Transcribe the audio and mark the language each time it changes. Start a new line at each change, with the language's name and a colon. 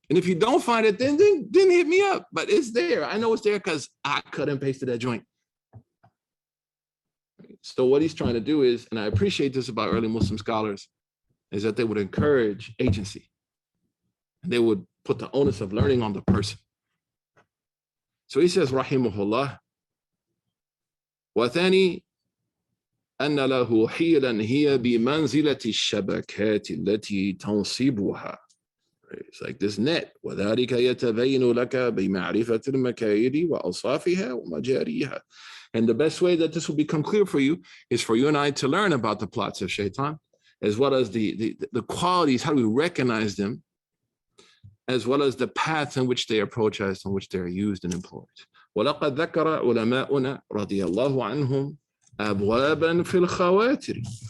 English: And if you don't find it, then hit me up. But it's there. I know it's there because I cut and pasted that joint. So what he's trying to do is, and I appreciate this about early Muslim scholars, is that they would encourage agency. And they would put the onus of learning on the person. So he says,
Arabic: rahimahullah, وَثَانِي أن له حيلا هي بمنزلة الشبكات التي تنصبها.
English: It's like this net.
Arabic: وذلك يتبين لك بمعرفة المكايد وأوصافها ومجاريها.
English: And the best way that this will become clear for you is for you and I to learn about the plots of Shaytaan, as well as the qualities, how do we recognize them, as well as the paths in which they approach us, in which they are used and employed.
Arabic: وَلَقَدْ ذَكَرَ عُلَمَاؤُنَا رَضِيَ اللَّهُ عَنْهُمْ أَبْوَابًا فِي الْخَوَاتِرِ.